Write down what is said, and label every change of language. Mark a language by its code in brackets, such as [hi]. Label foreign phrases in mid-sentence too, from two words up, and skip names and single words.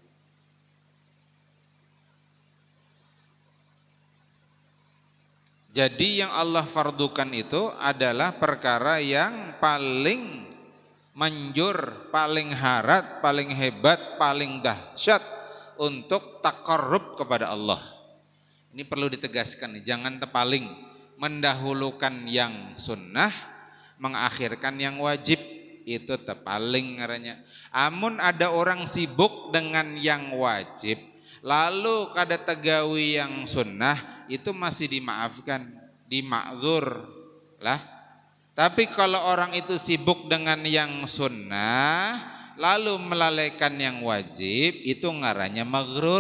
[id] Jadi yang Allah fardukan itu adalah perkara yang paling manjur, paling harat, paling hebat, paling dahsyat untuk taqarrub kepada Allah. Ini perlu ditegaskan, jangan terpaling. Mendahulukan yang sunnah, mengakhirkan yang wajib, itu terpaling ngarannya. Amun ada orang sibuk dengan yang wajib, Lalu kada tegawi yang sunnah itu masih dimaafkan, dimakzur lah. Tapi kalau orang itu sibuk dengan yang sunnah lalu melalaikan yang wajib, itu ngarannya maghrur.